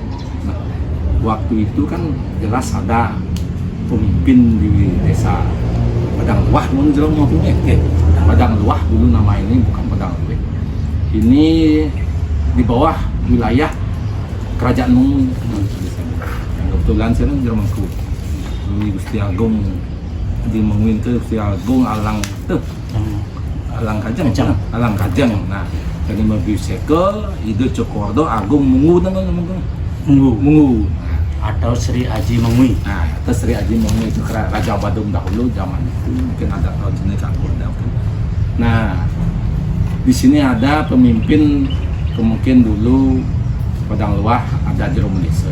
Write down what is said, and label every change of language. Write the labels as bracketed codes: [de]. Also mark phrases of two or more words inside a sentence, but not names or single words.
[id] Nah, waktu itu kan jelas ada pemimpin di desa Padang Luah, Padang Luah dulu nama ini, bukan Padang Luwih. Ini di bawah wilayah Kerajaan Mengwi. Yang kebetulan saya kan Jermanku. Ini Gusti Agung di Mengwi itu Gusti Agung Alang Kajeng. Nah, jadi Mabiseke itu Cokordo Agung Mungu Mungu. Atau Sri Aji Mengwi. Nah, atau Sri Aji Mengwi itu Raja Badung dahulu zaman itu, mungkin ada tahun sini kan. Nah, di sini ada pemimpin, mungkin dulu Padang Luah ada Jero Mendesen.